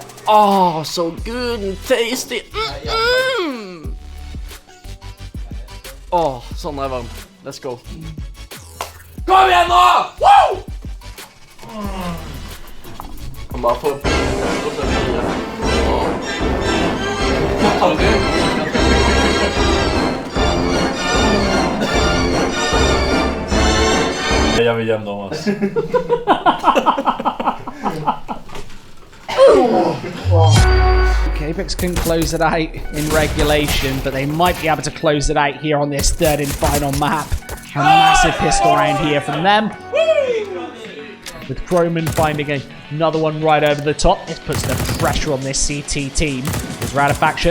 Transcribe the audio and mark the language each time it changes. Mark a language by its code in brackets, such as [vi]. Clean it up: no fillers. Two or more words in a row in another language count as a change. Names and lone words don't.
[en] Oh, so good and tasty. [no] Oh, sånn varm. [en] Let's go. [no] Kom igjen nå! Woo! Han bare får Jeg vil hjem nå, altså. [en] Okay, Apeks couldn't close it out in regulation, but they might be able to close it out here on this 3rd and final map. A massive pistol round here from them. With Croman finding another one right over the top. This puts the pressure on this CT team. There's Radafaction.